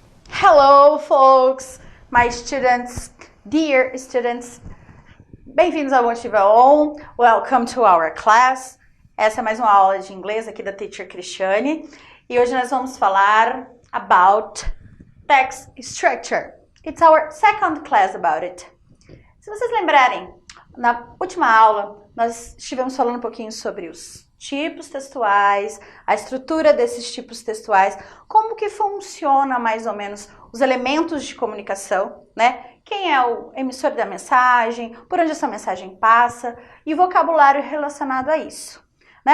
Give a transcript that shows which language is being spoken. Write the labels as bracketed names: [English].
[English] Hello, folks, my students, dear students. [Portuguese] Bem-vindos ao Motiva On. [English] Welcome to our class. [Portuguese] Essa é mais uma aula de inglês aqui da Teacher Cristiane. E hoje nós vamos falar [English] about text structure. It's our second class about it. [Portuguese] Se vocês lembrarem, na última aula nós estivemos falando um pouquinho sobre os tipos textuais, a estrutura desses tipos textuais, como que funciona mais ou menos os elementos de comunicação, né? Quem é o emissor da mensagem, por onde essa mensagem passa e o vocabulário relacionado a isso. Né?